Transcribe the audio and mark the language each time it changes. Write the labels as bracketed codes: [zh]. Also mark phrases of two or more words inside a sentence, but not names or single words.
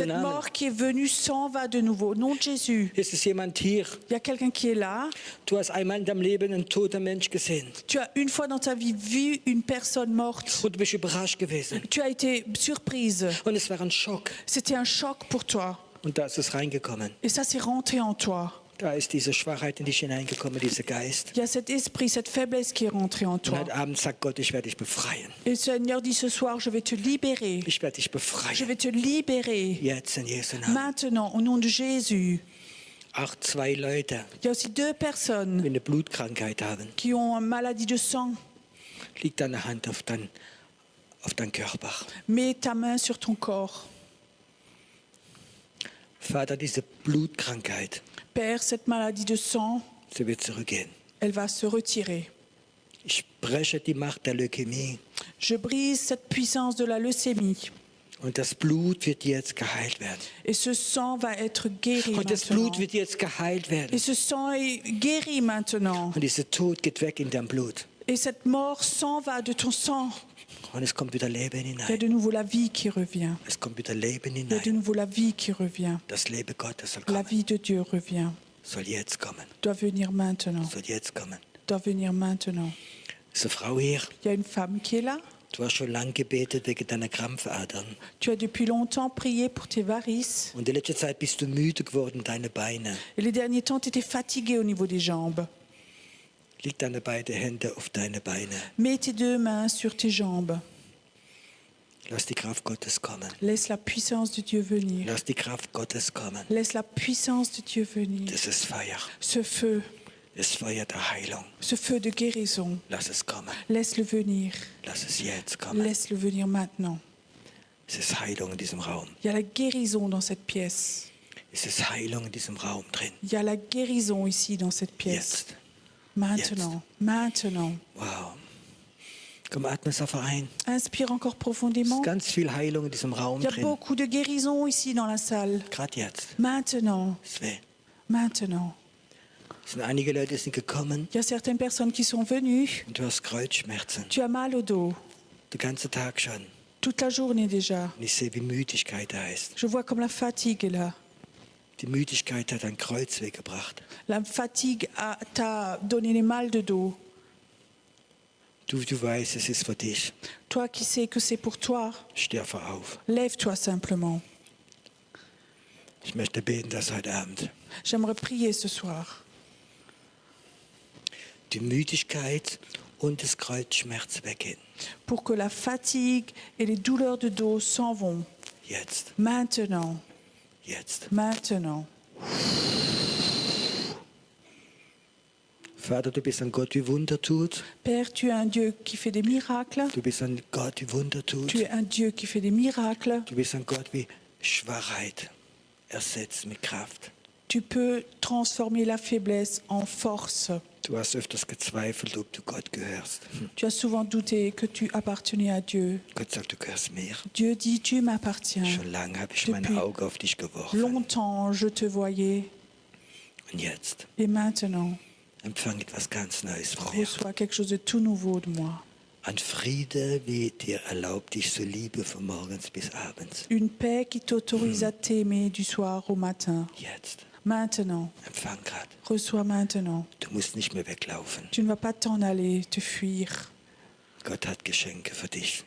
[fr] Cette [de] Namen. [fr] mort qui est venue s'en va de nouveau. Au nom de Jésus. [de] Ist es jemand hier? [fr] Il y a quelqu'un qui est là. [de] Du hast einmal in deinem Leben einen toten Mensch gesehen [fr] Tu as une fois dans ta vie vu une personne morte. [de] und du bist überrascht gewesen. [fr] Tu as été surprise. [de] Und es war ein Schock. [fr] C'était un choc pour toi. [de] Und da ist es reingekommen. [fr] Et ça, c'est rentré en toi. [de] Da ist diese Schwachheit in dich hineingekommen, dieser Geist. [fr] Il y a cet esprit, cette faiblesse qui est rentrée en [de] Und [fr] toi. [de] heute Abend sagt Gott, ich werde dich befreien. [fr] Et le Seigneur dit ce soir, je vais te libérer. [de] Ich werde dich [fr] Je [de] befreien. [fr] vais te libérer. [de] Jetzt in Jesu Namen. [fr] Maintenant, au nom de Jésus. [de] Auch zwei Leute, [fr] Il y a aussi deux [de] die [fr] personnes [de] eine Blutkrankheit haben. [fr] qui ont une maladie de sang. [de] Leg deine Hand auf dein Körper. [fr] Mets ta main sur ton corps. [de] Vater, diese Blutkrankheit, [fr] Père, cette maladie de sang, [de] sie wird zurückgehen. [fr] elle va se retirer. [de] Ich breche die Macht der Leukämie [fr] Je brise cette puissance de la leucémie. [de] und das Blut wird jetzt geheilt werden. [fr] Et ce sang va être guéri [de] Und das [fr] maintenant. [de] Blut wird jetzt geheilt [fr] Et [de] werden. [fr] ce sang est guéri maintenant. [de] Und dieser Tod geht weg in dein Blut. [fr] Et cette mort s'en va de ton sang. [de] Und es kommt wieder Leben [fr] Il y a [de] hinein. [fr] de nouveau la vie qui revient. [de] Es kommt wieder Leben [fr] Il y a de [de] hinein. [fr] nouveau la vie qui revient. [de] Das Leben Gottes soll [fr] La [de] kommen. [fr] vie de Dieu revient. [de] Soll jetzt kommen. [fr] Doit venir maintenant. [de] Soll jetzt kommen. [fr] Doit venir maintenant. [de] Ist eine Frau hier? [fr] Il y a une femme qui est là. [de] Du hast schon lange gebetet wegen deiner Krampfadern. [fr] Tu as depuis longtemps prié pour tes varices. [de] Und in letzter Zeit bist du müde geworden, deine Beine. [fr] Et les derniers temps, tu étais fatigué au niveau des jambes. [de] Leg deine beiden Hände auf deine Beine. [fr] Mets tes deux mains sur tes jambes. [de] Lass die Kraft Gottes kommen. [fr] Laisse la puissance de Dieu venir. [de] Lass die Kraft Gottes kommen. [fr] Laisse la puissance de Dieu venir. [de] Das ist Feuer. [fr] Ce feu, [de] Das Feuer der Heilung. [fr] ce feu de guérison, [de] Lass es kommen. [fr] laisse-le venir. [de] Lass es jetzt kommen. [fr] Laisse-le venir maintenant. [de] Es ist Heilung in diesem Raum. [fr] Il y a la guérison dans cette pièce. [de] Es ist Heilung in diesem Raum drin. [fr] Il y a la guérison ici dans cette pièce. [de] Jetzt. [fr] Maintenant, maintenant. Wow. [de] Komm, atme es einfach ein. [fr] Inspire encore [de] Es [fr] profondément. [de] ist ganz viel Heilung in diesem Raum [fr] Il y a [de] drin. [fr] beaucoup de guérison ici dans la salle. [de] Gerade jetzt. [fr] Maintenant, [de] Es weh. [fr] maintenant. [de] Es sind einige Leute, die sind gekommen [fr] Il y a certaines personnes qui sont venues. [de] und du hast Kreuzschmerzen. [fr] Tu as mal au dos, [de] Den ganzen Tag schon. [fr] toute la journée déjà. [de] Und ich sehe, wie Müdigkeit da ist. [fr] Je vois comme la fatigue est là. [de] Die Müdigkeit hat ein Kreuz weggebracht. [fr] La fatigue t'a donné les mal de dos. [de] Du weißt, es ist für dich. [fr] Toi qui sais que c'est pour toi, [de] Steh einfach auf. [fr] lève-toi simplement. [de] Ich möchte beten, dass heute Abend [fr] J'aimerais prier ce soir. [de] die Müdigkeit und das Kreuzschmerz weggehen. [fr] Pour que la fatigue et les douleurs de dos s'en vont. [de] Jetzt. [fr] Maintenant, [de] Jetzt. [fr] maintenant. [de] Vater, du bist ein Gott, wie Wunder tut. [fr] Père, tu es un Dieu qui fait des miracles. [de] Du bist ein Gott, wie Wunder tut. [fr] Tu es un Dieu qui fait des miracles. [de] Du bist ein Gott, wie Schwachheit ersetzt mit Kraft. [fr] Tu peux transformer la faiblesse en force. [de] Du hast öfters gezweifelt, ob du Gott gehörst. [fr] Tu as souvent douté que tu appartenais à Dieu. [de] Gott sagt, du gehörst mir. [fr] Dieu dit, tu m'appartiens. [de] Schon lange habe ich [fr] Depuis [de] meine Augen auf dich geworfen. [fr] Longtemps, je te voyais. [de] Und jetzt [fr] Et maintenant, [de] empfang etwas ganz Neues von mir. [fr] reçois quelque chose de tout nouveau de moi. [de] Ein Friede, wie dir erlaubt, dich zu lieben von morgens bis abends. [fr] Une paix qui t'autorise à t'aimer du soir au matin. [de] Jetzt. [fr] Maintenant, [de] Empfang gerade. [fr] reçois maintenant. [de] Du musst nicht mehr weglaufen. [fr] Tu ne vas pas t'en aller, te fuir. [de] Gott hat Geschenke für dich.